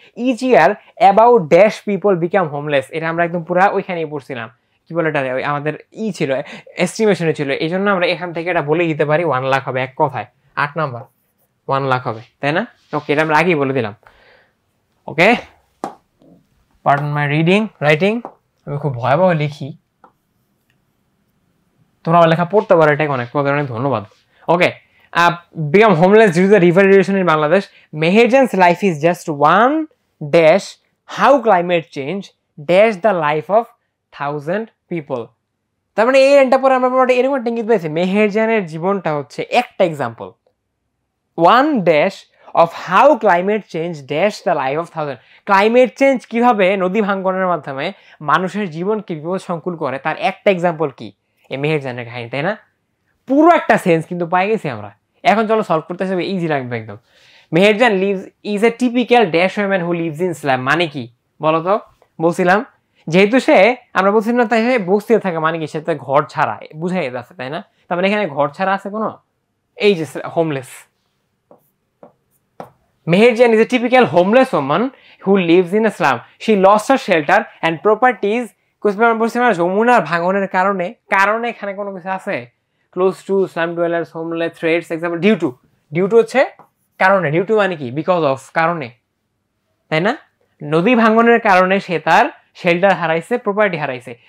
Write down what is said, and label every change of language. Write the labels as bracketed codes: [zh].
[en] Each year about dash people become homeless. [bn] এটা আমরা একদম পুরা ওইখানেই পড়ছিলাম, কি বলে এটা, আমাদের ছিল এস্টিমেশনে ছিল, এই জন্য আমরা এখান থেকে এটা বলে দিতে পারি 1 লাখ হবে এক কথায়, 8 নাম্বার 1 লাখ হবে, তাই না? ওকে, এটা আমরা আগেই বলে দিলাম। ওকে, [en] pardon my reading writing, [bn] আমি খুব ভয়াবহ লিখি, তোমরা আমার লেখা পড়তে পারো, এটাকে অনেক অনেক ধন্যবাদ। [en] Okay, become homeless due to the river erosion in Bangladesh. Meherjan's life is just one dash how climate change dash the life of 1000 people. [bn] তার মানে এই লাইনটা পরে আমরা এরকম একটা ইঙ্গিত পেয়েছি, মেহেরজানের জীবনটা হচ্ছে একটা example, [en] One dash of how climate change dash the life of 1000। [bn] Climate change কিভাবে নদী ভাঙ্গনের মাধ্যমে মানুষের জীবনকে বিপদ সংকুল করে, তার একটা এক্সাম্পল কি এই মেহেরজানের কাহিনী, তাই না? পুরো একটা সেন্স কিন্তু পাই গেছি আমরা। এখন চলো সলভ করতে হবে, ইজি লাগবে একদম। [en] Meherjan lives is a typical dash woman who lives in slum. [bn] মানে কি বলো তো? বলছিলাম যেহেতু সে, আমরা বলছিলাম না তাই সে বস্তিতে থাকে, মানে কি সে তো ঘর ছাড়া, বুঝাই যাচ্ছে, তাই না? তার মানে এখানে ঘর ছাড়া আছে কোনো, এই যে homeless. [en] Meherjan is a typical homeless woman who lives in a slum. She lost her shelter and properties. [bn] যমুনার ভাঙনের কারণে, কারণে এখানে কোনো কিছু আছে, close two, slam dwellers, homeless, threads, example due to. Due to হচ্ছে কারণে, ডিউ টু মানে কি [en] because of, [bn] কারণে, তাই না? নদী ভাঙনের কারণে সে তার শেল্টার হারাইছে, প্রপার্টি হারাইছে।